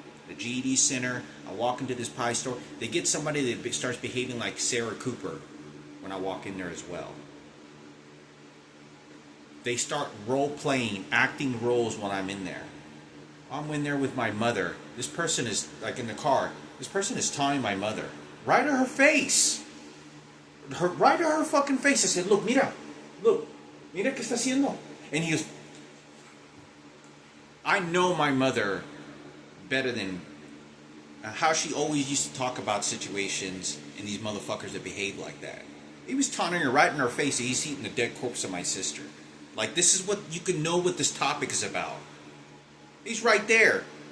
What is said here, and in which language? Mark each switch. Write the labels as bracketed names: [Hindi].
[English] The GED Center, I walk into this pie store. They get somebody that starts behaving like Sarah Cooper when I walk in there as well. They start role-playing, acting roles when I'm in there. I'm in there with my mother. This person is, like in the car, this person is taunting my mother. Right to her face. Right to her fucking face. I said, [Spanish] mira qué está haciendo. [English] And he goes, I know my mother better than how she always used to talk about situations and these motherfuckers that behave like that. He was taunting her right in her face. He's eating the dead corpse of my sister. Like, this is what you can know what this topic is about. He's right there.